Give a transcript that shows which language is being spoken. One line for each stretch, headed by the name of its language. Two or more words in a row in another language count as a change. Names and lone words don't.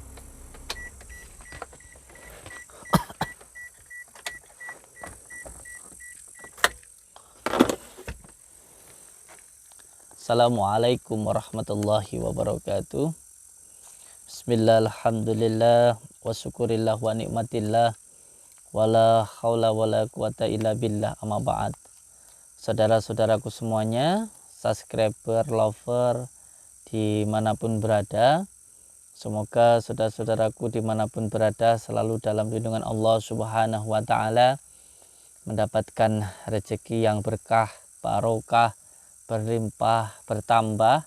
Arabic: السلام عليكم ورحمة الله وبركاته. بسم الله، الحمد لله، وشكر الله ونعمة الله، ولا حول ولا قوة إلا بالله، أما بعد.
Indonesian: Saudara-saudaraku semuanya, subscriber, lover, dimanapun berada, semoga saudara-saudaraku dimanapun berada selalu dalam lindungan Allah
Arabic: سبحانه وتعالى,
Indonesian: mendapatkan rezeki yang berkah, barokah, berlimpah, bertambah,